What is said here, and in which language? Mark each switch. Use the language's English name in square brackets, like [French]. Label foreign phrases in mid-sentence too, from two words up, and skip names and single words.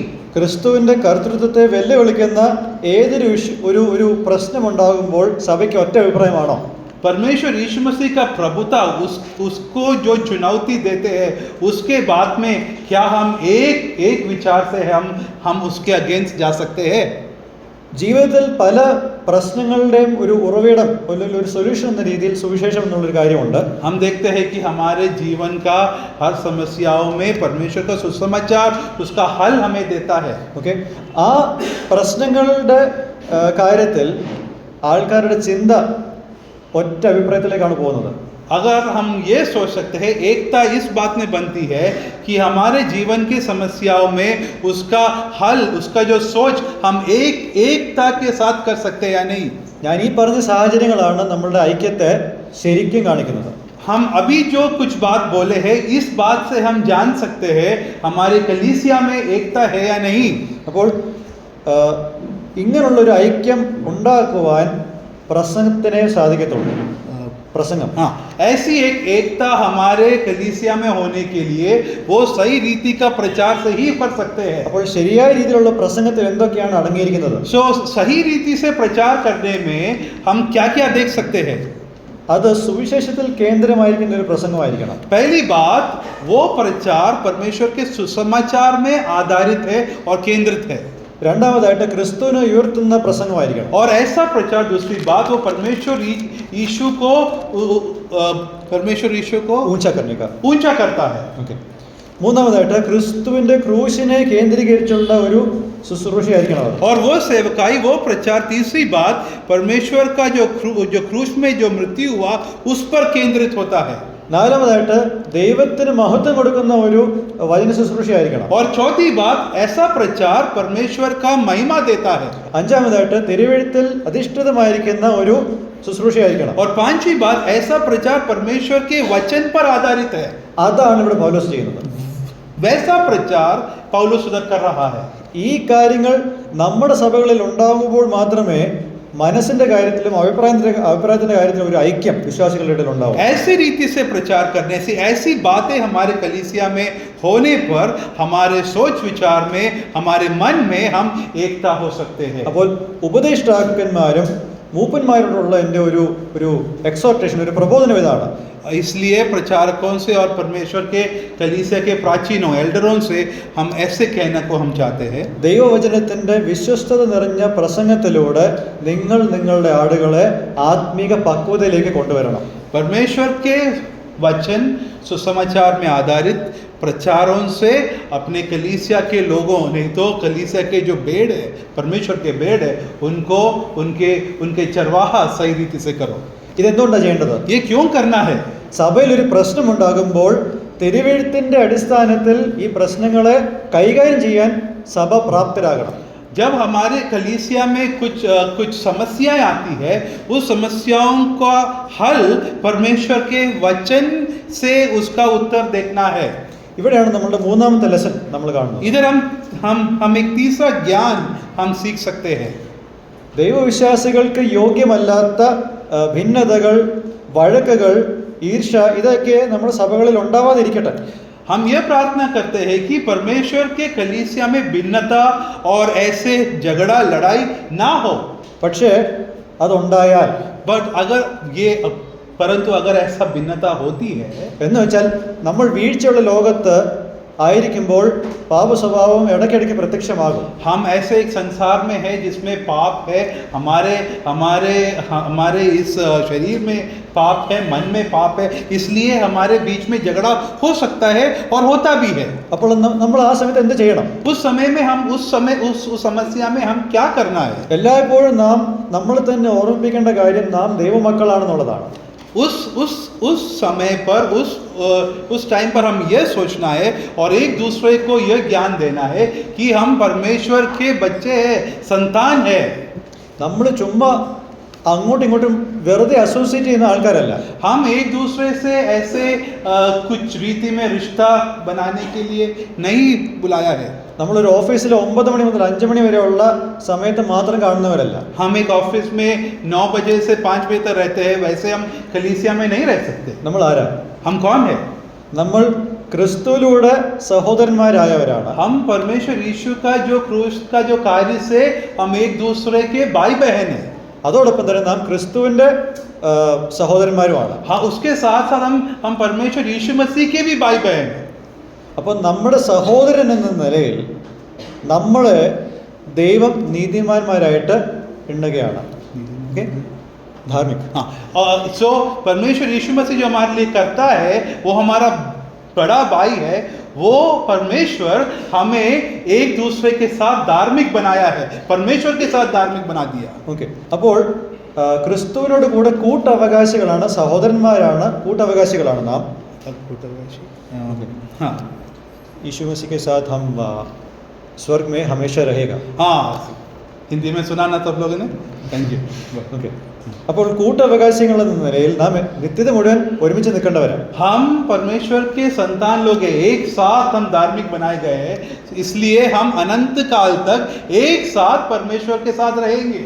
[Malayalam] ക്രിസ്തുവിന്റെ കർത്തൃത്വത്തെ വെല്ലുവിളിക്കുന്ന ഏതൊരു ഒരു പ്രശ്നമുണ്ടാകുമ്പോൾ സഭയ്ക്ക് ഒറ്റ അഭിപ്രായമാണോ? [Hindi] परमेश्वर यीशु मसीह का प्रभुता उसको जो चुनौती देते हैं उसके बाद में क्या हम एक विचार से हम उसके अगेंस्ट जा सकते हैं? [Malayalam] ജീവിതത്തിൽ പല പ്രശ്നങ്ങളുടെയും ഒരു ഉറവിടം അല്ലെങ്കിൽ ഒരു സൊല്യൂഷൻ എന്ന രീതിയിൽ സുവിശേഷം എന്നുള്ളൊരു കാര്യമുണ്ട്. [Hindi] हम देखते हैं कि हमारे जीवन का हर समस्याओं में परमेश्वर का सुसमाचार उसका हल हमें देता है. [Malayalam] ഓക്കെ. ആ പ്രശ്നങ്ങളുടെ കാര്യത്തിൽ ആൾക്കാരുടെ ചിന്ത ഒറ്റ അഭിപ്രായത്തിലേക്കാണ് പോകുന്നത്. [Hindi] अगर हम ये सोच सकते हैं, एकता इस बात में बनती है कि हमारे जीवन की समस्याओं में उसका हल, उसका जो सोच हम एकता के साथ कर सकते हैं या नहीं. [Malayalam] ഞാൻ ഈ പറഞ്ഞ സാഹചര്യങ്ങളാണ് നമ്മളുടെ ഐക്യത്തെ ശരിക്കും കാണിക്കുന്നത്. [Hindi] हम अभी जो कुछ बात बोले हैं इस बात से हम जान सकते हैं हमारे कलीसिया में एकता है या नहीं. [Malayalam] അപ്പോൾ ഇങ്ങനെയുള്ളൊരു ഐക്യം ഉണ്ടാക്കുവാൻ പ്രസംഗത്തിനെ സാധിക്കത്തുള്ളൂ. प्रसंगम. [Hindi] हाँ, ऐसी एक एकता हमारे कलीसिया में होने के लिए वो सही रीति का प्रचार से ही कर सकते हैं. [Malayalam] അപ്പോൾ ശരിയായ രീതിയിലുള്ള പ്രസംഗത്തിൽ എന്തൊക്കെയാണ് അടങ്ങിയിരിക്കുന്നത്? [Hindi] सो सही रीति से प्रचार करने में हम क्या क्या देख सकते हैं? [Malayalam] അത് സുവിശേഷത്തിൽ കേന്ദ്രമായിരിക്കുന്ന ഒരു പ്രസംഗമായിരിക്കണം. [Hindi] पहली बात, वो प्रचार परमेश्वर के सुसमाचार में आधारित है और केंद्रित है. [Malayalam] രണ്ടാമതായിട്ട് ക്രിസ്തുവിനെ ഉയർത്തുന്ന പ്രസംഗമായിരിക്കണം. [Hindi] और ऐसा प्रचार, दूसरी बात, वो परमेश्वर यीशु को ऊंचा करता है. [Malayalam] ഓക്കെ. മൂന്നാമതായിട്ട് ക്രിസ്തുവിന്റെ ക്രൂശിനെ കേന്ദ്രീകരിച്ചുള്ള ഒരു ശുശ്രൂഷയായിരിക്കണം അത്. [Hindi] और वो सेवकाई, वो प्रचार, तीसरी बात, परमेश्वर का जो क्रूस में जो मृत्यु हुआ उस पर केंद्रित होता है. [Malayalam] നാലാമതായിട്ട് ദൈവത്തിന് മഹത്വം കൊടുക്കുന്ന ഒരു വചന ശുശ്രൂഷയായിരിക്കണം. [Hindi] और चौथी बात, ऐसा प्रचार परमेश्वर का महिमा देता है. [Malayalam] അഞ്ചാമതായിട്ട് തിരുവെഴുത്തിൽ അധിഷ്ഠിതമായിരിക്കുന്ന ഒരു ശുശ്രൂഷയായിരിക്കണം. [Hindi] और पांचवी बात, ऐसा प्रचार परमेश्वर के वचन पर आधारित है. [Malayalam] അതാണ് ഇവിടെ പൗലോസ് ചെയ്യുന്നത്. [Hindi] वैसा प्रचार पौलुस उधर कर रहा है. [Malayalam] ഈ കാര്യങ്ങൾ നമ്മുടെ സഭകളിൽ ഉണ്ടാകുമ്പോൾ മാത്രമേ മനസ്സിന്റെ കാര്യത്തിലും അഭിപ്രായത്തിന്റെ കാര്യത്തിലും ഒരു ഐക്യം വിശ്വാസികളുടെ ഇടയിൽ ഉണ്ടാവും. [Hindi] ऐसी रीति से प्रचार करने से, ऐसी बातें हमारे कलीसिया में होने पर हमारे सोच विचार में, हमारे मन में हम एकता हो सकते हैं. [Malayalam] അപ്പോൾ ഉപദേഷ്ടാക്കന്മാരും മൂപ്പന്മാരോടുള്ള എൻ്റെ ഒരു എക്സോർട്ടേഷൻ, ഒരു പ്രബോധനം ഇതാണ്. [Hindi] इसलिए प्रचारकों से और परमेश्वर के कलीसिया के प्राचीनों एल्डरों से हम ऐसे कहना को हम चाहते हैं. [Malayalam] ദൈവവചനത്തിന്റെ വിശ്വസ്തത നിറഞ്ഞ പ്രസംഗത്തിലൂടെ നിങ്ങൾ നിങ്ങളുടെ ആടുകളെ ആത്മീക പക്വതയിലേക്ക് കൊണ്ടുവരണം. [Hindi] परमेश्वर के वचन सुसमाचार में आधारित प्रचारों से अपने कलीसिया के लोगों, नहीं तो कलीसिया के जो भेड़ है, परमेश्वर के भेड़ है, उनको उनके चरवाहा सही रीति से करो. [Malayalam] ഇതെന്തുകൊണ്ടാണ് ചെയ്യേണ്ടത്? [Hindi] ये क्यों करना है? [Malayalam] സഭയിൽ ഒരു പ്രശ്നമുണ്ടാകുമ്പോൾ തിരുവെഴുത്തിന്റെ അടിസ്ഥാനത്തിൽ ഈ പ്രശ്നങ്ങളെ കൈകാര്യം ചെയ്യാൻ സഭ പ്രാപ്തരാകണം. [Hindi] जब हमारे कलीसिया में कुछ समस्याएं आती है, उस समस्याओं का हल परमेश्वर के वचन से उसका उत्तर देखना है. [Malayalam] ഇവിടെയാണ് നമ്മുടെ മൂന്നാമത്തെ ലെസൺ നമ്മൾ കാണുന്നത്. [Hindi] इधर हम एक तीसरा ज्ञान हम सीख सकते हैं. [Malayalam] ദൈവവിശ്വാസികൾക്ക് യോഗ്യമല്ലാത്ത ഭിന്നതകൾ, വഴക്കുകൾ, ഈർഷ ഇതൊക്കെ നമ്മുടെ സഭകളിൽ ഉണ്ടാവാതിരിക്കട്ടെ. [Hindi] हम यह प्रार्थना करते हैं कि परमेश्वर के कलीसिया में भिन्नता और ऐसे झगड़ा लड़ाई ना हो. [Malayalam] പക്ഷേ അതുണ്ടായാൽ, [Hindi] परंतु अगर ऐसा भिन्नता होती है, [Malayalam] എന്ന് വെച്ചാൽ നമ്മൾ വീഴ്ചയുള്ള ലോകത്ത് ആയിരിക്കുമ്പോൾ പാപ സ്വഭാവം ഇടയ്ക്കിടയ്ക്ക് പ്രത്യക്ഷമാകും. [Hindi] हम ऐसे एक संसार में है जिसमें पाप है, हमारे इस शरीर में पाप है, मन में पाप है, इसलिए हमारे बीच में झगड़ा हो सकता है और होता भी है. [Malayalam] അപ്പോൾ നമ്മൾ ആ സമയത്ത് എന്ത് ചെയ്യണം? [Hindi] उस समय में हम उस समस्या में हम क्या करना है? [Malayalam] എല്ലായ്പ്പോഴും നാം നമ്മൾ തന്നെ ഓർമ്മിപ്പിക്കേണ്ട കാര്യം നാം ദൈവമക്കളാണെന്നുള്ളതാണ്. [Hindi] उस समय पर उस टाइम पर हम यह सोचना है और एक दूसरे को यह ज्ञान देना है कि हम परमेश्वर के बच्चे हैं, संतान है. [Malayalam] നമ്മൾ ചുമ്മാ അങ്ങോട്ടും ഇങ്ങോട്ടും വെറുതെ അസോസിയേറ്റ് ചെയ്യുന്ന ആൾക്കാരല്ല. [Hindi] हम एक दूसरे से ऐसे कुछ रीति में रिश्ता बनाने के लिए नहीं बुलाया है. [Malayalam] നമ്മളൊരു ഓഫീസിൽ 9 മണി മുതൽ 5 മണി വരെയുള്ള സമയത്ത് മാത്രം കാണുന്നവരല്ല. [Hindi] हम एक ऑफिस में 9 बजे से 5 बजे तक रहते हैं, वैसे हम कलीसिया में नहीं रह सकते. [Malayalam] നമ്മൾ ആരാ? [Hindi] हम कौन है? [Malayalam] നമ്മൾ ക്രിസ്തുവിലൂടെ സഹോദരന്മാരായവരാണ്. [Hindi] हम परमेश्वर यीशु का जो क्रूस का जो कार्य से हम एक दूसरे के भाई बहन हैं. [Malayalam] അതോടൊപ്പം തന്നെ നാം ക്രിസ്തുവിന്റെ സഹോദരന്മാരുമാണ്. [Hindi] हाँ, उसके साथ साथ हम परमेश्वर यीशु मसीह के भी भाई बहन हैं. [Malayalam] അപ്പോൾ നമ്മുടെ സഹോദരൻ എന്ന നിലയിൽ നമ്മളെ ദൈവം നീതിമാന്മാരായിട്ട് എണ്ണുകയാണ്. [Hindi] धार्मिक. हाँ, सो परमेश्वर यीशु मसीह जो हमारे लिए करता है, वो हमारा बड़ा भाई है. वो परमेश्वर हमें एक दूसरे के साथ धार्मिक बनाया है, परमेश्वर के साथ धार्मिक बना दिया. [Malayalam] ഓക്കെ, അപ്പോൾ ക്രിസ്തുവിനോട് കൂടെ കൂട്ടവകാശികളാണ്, സഹോദരന്മാരാണ്, കൂട്ടവകാശികളാണ് നാം. [Hindi] हाँ, यीशु मसीह के साथ हम स्वर्ग में हमेशा रहेगा. हाँ, हिंदी में सुना ना सब लोगों ने? [English] Thank you. [Malayalam] ഓക്കെ, അപ്പോൾ കൂട്ടവകാശികൾ എന്ന നിലയിൽ നാം നിത്യത മുഴുവൻ ഒരുമിച്ച് നിൽക്കേണ്ടവരാണ്. [Hindi] हम परमेश्वर के संतान लोग हैं, एक साथ हम धार्मिक बनाए गए हैं, इसलिए हम अनंत काल तक एक साथ परमेश्वर के साथ रहेंगे.